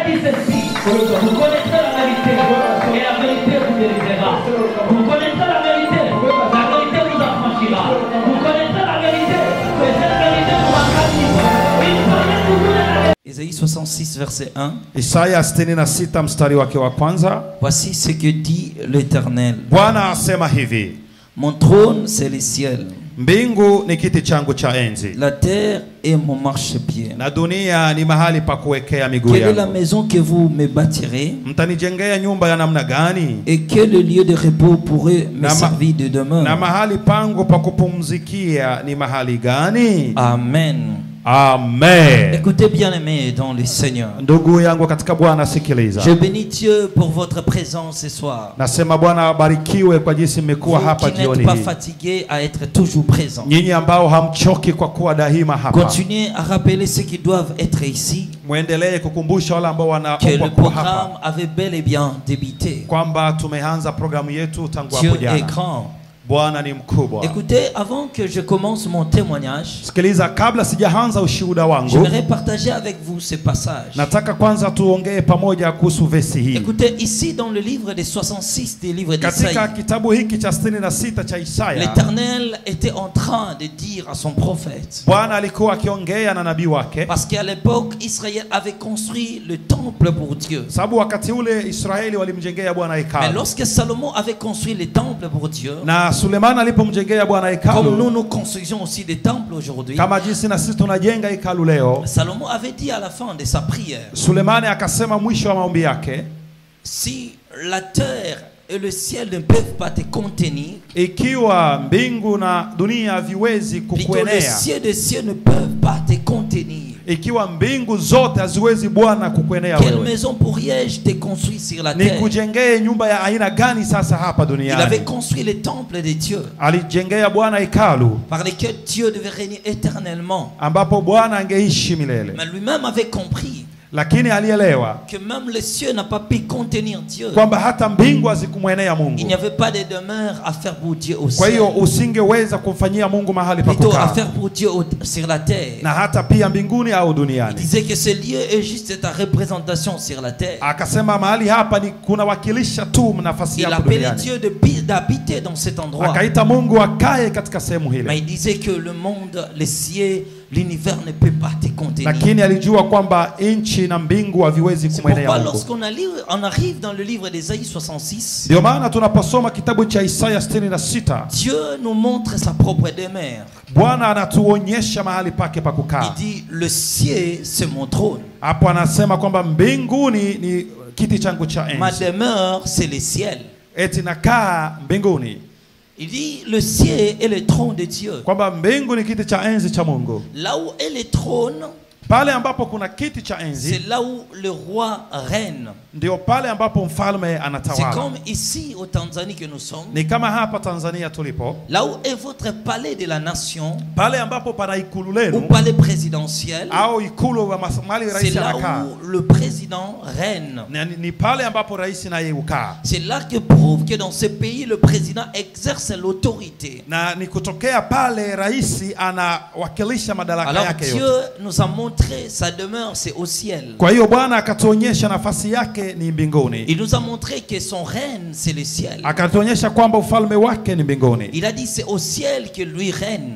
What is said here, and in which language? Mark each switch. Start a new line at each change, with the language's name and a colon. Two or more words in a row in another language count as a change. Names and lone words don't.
French: ceci, vous connaîtrez la vérité, et la vérité vous délivrera. Vous connaîtrez la vérité vous affranchira. Vous connaîtrez la vérité, et cette vérité vous rendra libre. Il fallait vous donner la vérité. Ésaïe 66 verset 1.
Swahili: Isaya 66 mstari wake wa kwanza.
French: Voici ce que dit l'Éternel.
Swahili: Bwana asema hivi:
French: Mon trône c'est le ciel.
Swahili: Mbingu ni kiti changu cha enzi,
French: La terre est mon marchepied.
Swahili: na dunia ni mahali pa kuwekea miguu
French: Quelle est la
Swahili: yangu.
French: maison que vous me bâtirez?
Swahili: Mtanijengea nyumba ya namna gani?
French: Et quel lieu de repos pourrait me servir de
Swahili: Na
French: demeure?
Swahili: mahali pangu pa kupumzikia ni mahali gani? Amen. Amen.
French: Écoutez bien aimés dans le Seigneur.
Swahili: Ndugu yangu katika Bwana, sikiliza.
French: Je bénis Dieu pour votre présence ce soir.
Swahili: Nasema Bwana abarikiwe kwa jinsi mmekuwa
French: Vous
Swahili: hapa
French: qui
Swahili: jioni
French: n'êtes pas
Swahili: hii.
French: fatigués à être toujours présents.
Swahili: Nyinyi ambao hamchoki kwa kuwa daima hapa.
French: Continuez à rappeler ceux qui doivent être ici.
Swahili: Muendelee kukumbusha wale ambao
French: Que le
Swahili: wanaomba kuwa hapa
French: programme avait bel et bien débuté.
Swahili: kwamba tumeanza programu yetu tangu
French: Dieu
Swahili: hapo
French: est
Swahili: jana.
French: grand.
Swahili: Bwana ni mkubwa.
French: Écoutez, avant que je commence mon témoignage,
Swahili: Sikiliza, kabla sijaanza ushuhuda wangu,
French: j'aimerais partager avec vous ce passage.
Swahili: nataka kwanza tuongee pamoja kuhusu vesi hii.
French: Écoutez, ici dans le livre des 66 des livres
Swahili: Katika
French: d'Isaïe,
Swahili: kitabu hiki cha 66 cha Isaya,
French: l'Éternel était en train de dire à son prophète,
Swahili: Bwana alikuwa akiongea na nabii wake,
French: parce qu'à l'époque, Israël avait construit le temple pour Dieu.
Swahili: sababu wakati ule Israeli walimjengea Bwana
French: Mais
Swahili: hekalu.
French: lorsque Salomon avait construit le temple pour Dieu,
Swahili: Na Sulemani alipomjengea Bwana
French: comme nous
Swahili: hekalu,
French: nous construisons aussi des temples aujourd'hui,
Swahili: kama jinsi na sisi tunajenga hekalu leo,
French: Salomon avait dit à la fin de sa prière,
Swahili: Sulemani akasema mwisho wa maombi yake,
French: si la terre et le ciel ne peuvent pas te contenir,
Swahili: ikiwa mbingu na dunia haviwezi
French: plutôt les
Swahili: kukuenea,
French: cieux des cieux ne peuvent pas te contenir,
Swahili: ikiwa mbingu zote haziwezi Bwana kukuenea
French: quelle
Swahili: wewe,
French: maison pourrais-je te construire sur la terre?
Swahili: nikujengee nyumba ya aina gani sasa hapa
French: Il avait
Swahili: duniani?
French: construit le temple de Dieu
Swahili: Alijengea Bwana hekalu
French: par lequel Dieu devait régner éternellement.
Swahili: ambapo Bwana angeishi milele,
French: Mais lui-même avait compris
Swahili: lakini alielewa
French: que même les cieux n'ont pas pu contenir Dieu.
Swahili: kwamba hata mbingu hazikumwenea
French: Il
Swahili: Mungu.
French: n'y avait pas de demeure à faire pour Dieu au
Swahili: Kwa hiyo
French: ciel,
Swahili: usingeweza kumfanyia Mungu mahali pa
French: plutôt à
Swahili: kukaa,
French: faire pour Dieu sur la terre.
Swahili: na hata pia mbinguni au
French: Il
Swahili: duniani.
French: disait que ce lieu est juste ta représentation sur la terre.
Swahili: Akasema mahali hapa ni kunawakilisha tu nafasi
French: Il
Swahili: yako
French: appelait
Swahili: duniani.
French: Dieu d'habiter dans cet endroit.
Swahili: Akaita Mungu akae katika sehemu
French: Mais
Swahili: hile,
French: il disait que le monde, les cieux, l'univers ne peut pas te contenir.
Swahili: lakini alijua kwamba nchi na mbingu haviwezi
French: C'est
Swahili: kumwenea
French: pourquoi
Swahili: Mungu.
French: lorsqu'on on arrive dans le livre d'Ésaïe 66,
Swahili: Ndio maana tunaposoma kitabu cha Isaya 66,
French: Dieu nous montre sa propre demeure.
Swahili: Bwana anatuonyesha mahali pake pa
French: Il
Swahili: kukaa.
French: dit, le ciel, c'est mon trône.
Swahili: Hapo anasema kwamba mbinguni ni kiti changu cha
French: Ma
Swahili: enzi,
French: demeure, c'est le ciel.
Swahili: eti nakaa mbinguni,
French: Il dit, le ciel est le trône de Dieu.
Swahili: kwamba mbingu ni kiti cha enzi cha Mungu.
French: Là où est le trône,
Swahili: Pale ambapo kuna kiti cha enzi,
French: c'est là où le roi règne.
Swahili: ndio pale ambapo mfalme
French: C'est
Swahili: anatawala.
French: comme ici au Tanzanie que nous sommes.
Swahili: Ni kama hapa Tanzania tulipo,
French: Là où est votre palais de la nation,
Swahili: pale ambapo pana ikulu
French: ou
Swahili: lenu
French: palais présidentiel,
Swahili: au ikulu wa mahali
French: c'est
Swahili: rais
French: là
Swahili: anakaa,
French: où le président règne.
Swahili: ni pale ambapo rais naye ukaa,
French: C'est là que prouve que dans ce pays, le président exerce l'autorité.
Swahili: na ni kutokea pale rais anawakilisha madaraka
French: Alors
Swahili: yake
French: Dieu
Swahili: yote.
French: nous a montré sa demeure, c'est au ciel.
Swahili: Kwa hiyo Bwana akatuonyesha nafasi yake ni mbinguni,
French: Il nous a montré que son règne, c'est le ciel.
Swahili: akatuonyesha kwamba ufalme wake ni mbinguni.
French: Il a dit c'est au ciel que lui règne.